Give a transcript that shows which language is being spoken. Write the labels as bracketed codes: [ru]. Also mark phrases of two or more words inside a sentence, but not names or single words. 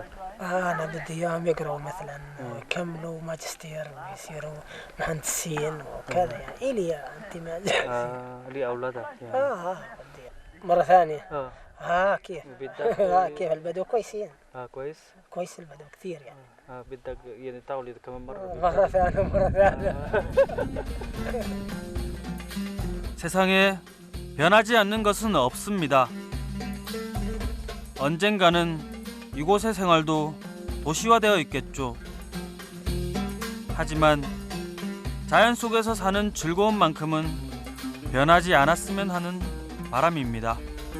[ar] انا بدي اياهم يقرأوا مثلا يكملوا ماجستير ويصيروا مهندسين وكذا يعني الي انت لاولادك يعني بدي مرة ثانية كيف بدك كيف البدو كويسين كويس البدو كثير يعني بدك يعني تولد كمان مرة ثانية [ko] 세상에 변하지 않는 것은 없습니다. 언젠가는 이곳의 생활도 도시화되어 있겠죠. 하지만 자연 속에서 사는 즐거움만큼은 변하지 않았으면 하는 바람입니다.